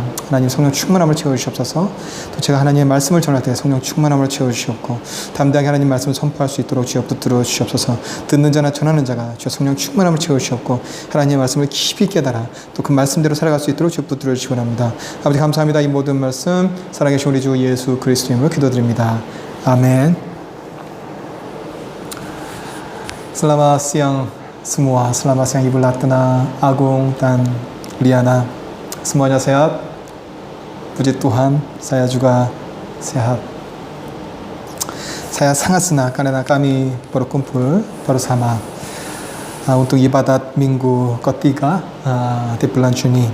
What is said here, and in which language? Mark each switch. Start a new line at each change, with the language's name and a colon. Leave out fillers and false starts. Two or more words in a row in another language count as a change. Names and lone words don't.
Korean: 하나님 성령 충만함을 채워주시옵소서. 또 제가 하나님의 말씀을 전할 때 성령 충만함을 채워주시옵고 담대하게 하나님 말씀을 선포할 수 있도록 주여 붙들어 주시옵소서. 듣는 자나 전하는 자가 주여 성령 충만함을 채워주시옵고 하나님의 말씀을 깊이 깨달아 또 그 말씀대로 살아갈 수 있도록 주여 붙들어 주시기 바랍니다. 아버지 감사합니다. 이 모든 말씀 살아계신 우리 주 예수 그리스도 이름으로 기도드립니다. 아멘.
Indonesian: Selamat siang semua, selamat siang Ibu Latna, Agung, dan Liana. Semuanya sehat? Puji Tuhan, saya juga sehat. Saya sangat senang karena kami berkumpul bersama untuk ibadat minggu ketiga di bulan Juni.